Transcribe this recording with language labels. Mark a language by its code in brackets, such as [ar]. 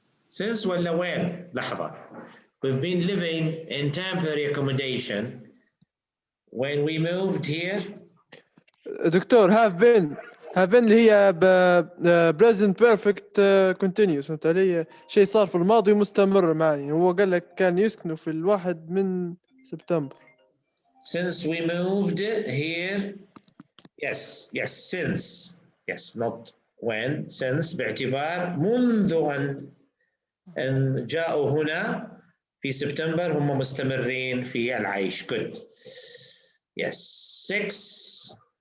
[ar] Since ولا وين؟ لحظة. [en] We've been living in temporary accommodation when we moved here. [ar] دكتور [en] have been [ar] اللي هي present perfect continuous، فهمت علي؟ شيء صار في الماضي مستمر معي. هو قال لك كان يسكنوا في 1 من سبتمبر. [en] Since we moved here, yes, since, yes, not when, since [ar] باعتبار منذ أن جاءوا هنا في سبتمبر هم مستمرين في العيش. [en] Good. Yes. 6.